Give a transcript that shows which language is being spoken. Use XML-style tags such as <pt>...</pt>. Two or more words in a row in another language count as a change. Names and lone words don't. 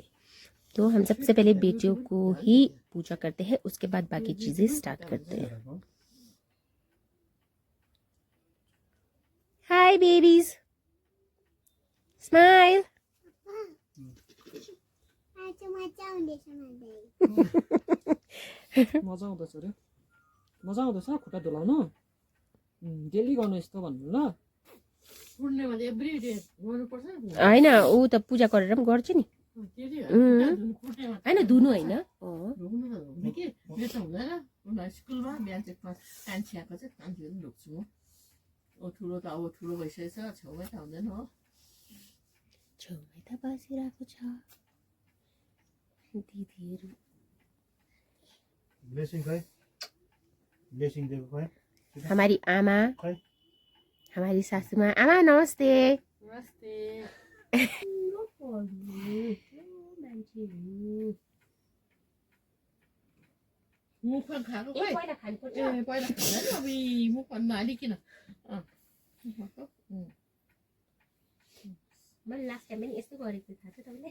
<hi>तो हम सबसे पहले बेटियों को ही पूजा करते हैं, उसके बाद बाकी चीजें स्टार्ट करते हैं।</hi> <en>Hi babies, smile.</en> <ne>मजा आउँदैछ रे, मजा आउँदैछ खुट्टा धुलाउनु। डेली गर्नु यस्तो भन्नु ल। होइन, ऊ त पूजा गरेर पनि गर्छ नि। होइन धुनु होइन, स्कुलमा बिहान चाहिँ कान्छी आएको चाहिँ कान्छी पनि ढोक्छु म। ठुलो त अब ठुलो भइसकेछ, छेउमै त हुँदैन हो, छेउमै त बसिरहेको छ दिदीहरू। ब्लेसिङ खै, ब्लेसिङ दिएको खै</ne> <hi>हमारी आमा, हमारी सासू माँ।</hi> <ne>आमा नमस्ते। नमस्ते। मुखमा खाएको खै, पहिला खानुपर्छ। ए पहिला खाँदैन, अब मुखमा हालिकिन। मैले</ne> <en>last time</en> <ne>पनि यस्तो गरेको थाहा छ तपाईँले।</ne>